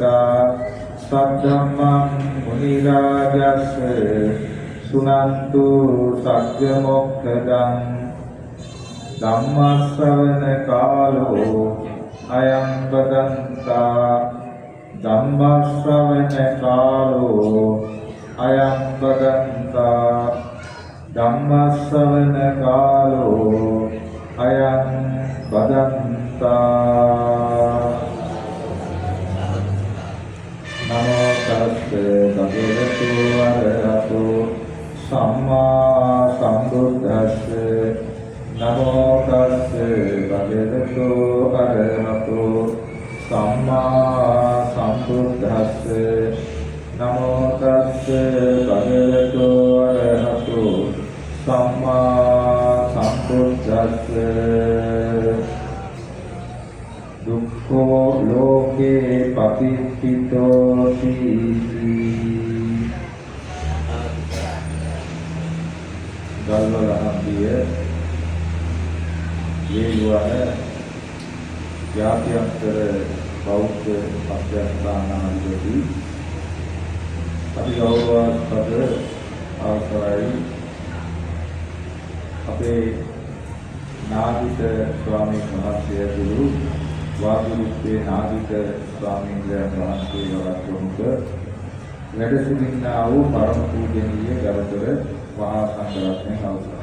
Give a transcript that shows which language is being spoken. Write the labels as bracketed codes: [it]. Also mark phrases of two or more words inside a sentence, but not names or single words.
[pi] සද්ධම්මං මුනි රාජස්ස සුනන්තු සග්ග මොක්ඛදං ධම්ම ශ්‍රවණ කාලෝ අයං බදන්තා ධම්ම ශ්‍රවණ කාලෝ අයං බදන්තා ධම්ම ශ්‍රවණ කාලෝ අයං බදන්තා නමෝ තස්සේ භගවතු වරහතෝ සම්මා සම්බුද්දස්සේ නමෝ තස්සේ භගවතු වරහතෝ සම්මා සම්බුද්දස්සේ නමෝ තස්සේ භගවතු වරහතෝ සම්මා සම්බුද්දස්සේ දුක්ඛෝ ලෝකේ පටිච්චිතෝති [si] ගල්වලහම්බිය වේළුවන ජාත්‍යන්තර බෞද්ධ අධ්‍යාත්මානාධිපති අපි ගෞරවාස්පද අවසරයි අපේ නාගිත ස්වාමීන් වහන්සේ ඇතුළු වාගුරුත්තේ නාගිත ස්වාමීන් වහන්සේ වරක්වමුක වැඩ සිටින්නා වූ පරම පූජනීය ගරුතර මහා සංඝරත්නයන් අවසරයි.